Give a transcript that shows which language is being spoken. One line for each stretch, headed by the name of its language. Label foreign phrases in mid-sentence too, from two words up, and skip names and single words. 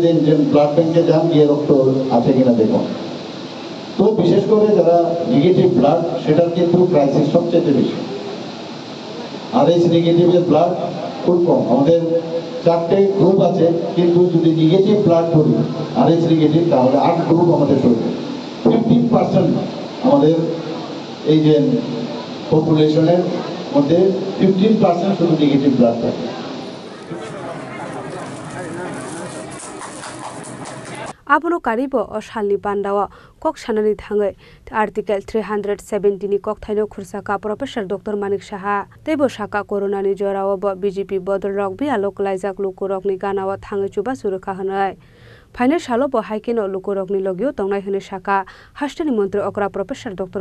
Bangla: দেন যে
English: blood bank
Bangla: যান গিয়ে রক্ত আছে কিনা দেখুন তো বিশেষ করে যারা
English: negative blood
Bangla: সেটার কিন্তু ক্রাইসিস সবচেয়ে বেশি
English: RH negative blood
Bangla: খুব কম আমাদের 4টে গ্রুপ আছে কিন্তু যদি
English: negative blood
Bangla: করি
English: RH negative
Bangla: তাহলে 8 গ্রুপ আমাদের শরীরে 15% আমাদের এই যে পপুলেশনের মধ্যে 15% শুধু
English: negative blood
Bangla: থাকে
Kok Borok: Abono karibo o shalni pandawa kok sanani thangai article 370 ni kok thaino khursaka Professor Dr. Manik Saha teibo saka corona ni jorao bo BJP bodol rok bi alok laijak lukurok ni ganawa thangai chuba surukha hanai Final salo bo haikeno lukurok ni logio tongnai hene saka hasteni mantri okra Professor Dr.